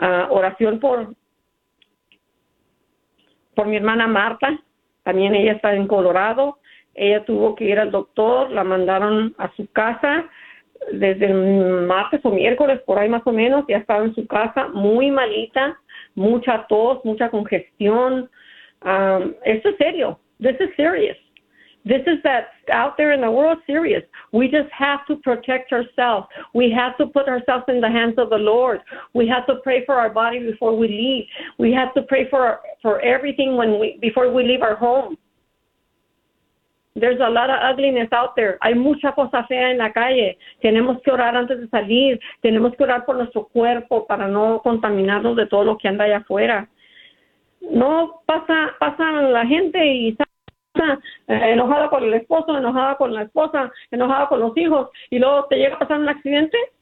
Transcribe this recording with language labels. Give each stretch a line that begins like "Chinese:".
Spanish: Oración por mi hermana Marta, también ella está en Colorado. Ella tuvo que ir al doctor, la mandaron a su casa desde el martes o miércoles, por ahí más o menos, ya estaba en su casa, muy malita, mucha tos, mucha congestión. Esto es serio.
English: This is serious. This is that out there in the world serious. We just have to protect ourselves. We have to put ourselves in the hands of the Lord. We have to pray for our body before we leave. We have to pray for everything before we leave our home. There's a lot of ugliness out there.
Spanish: Hay mucha cosa fea en la calle. Tenemos que orar antes de salir. Tenemos que orar por nuestro cuerpo para no contaminarnos de todo lo que anda allá afuera. No pasa la gente y está enojada con el esposo, enojada con la esposa, enojada con los hijos, y luego te llega a pasar un accidente.